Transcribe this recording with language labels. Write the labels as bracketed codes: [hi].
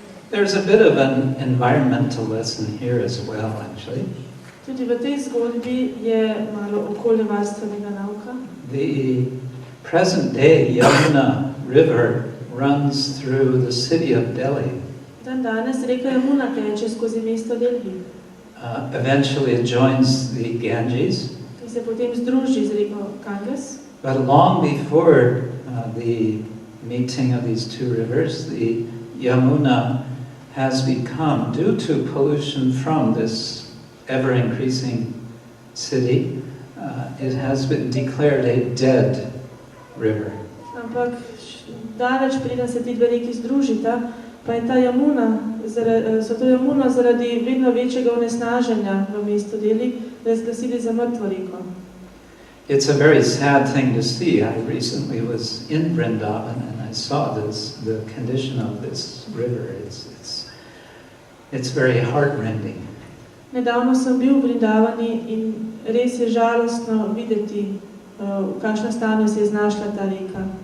[en] There's a bit of an environmental lesson here as well, actually. [sl] Tudi v tej zgodbi je malo okoljevarstvenega nauka. [en] The present day Yamuna River runs through the city of Delhi. [sl] Dan danes reka Jamuna teče skozi mesto Delhi. [en] Eventually it joins the Ganges. [sl] In se potem združi z reko Ganges. [en] But long before the meeting of these two rivers, the Yamuna has become, due to pollution from this ever-increasing city, it has been declared a dead river. [sl] Ampak daleč preden se ti dve reki združita, pa je ta Jamuna, so to Jamuna zaradi vedno večjega onesnaženja v mestu Delhi razglasili za mrtvo reko. [en] It's a very sad thing to see. I recently was in Vrindavan and I saw the condition of this river. It's very heart-rending. [sl] Nedavno sem bil v Vrindavani in res je žalostno videti, v kakšnem stanju se je znašla ta reka.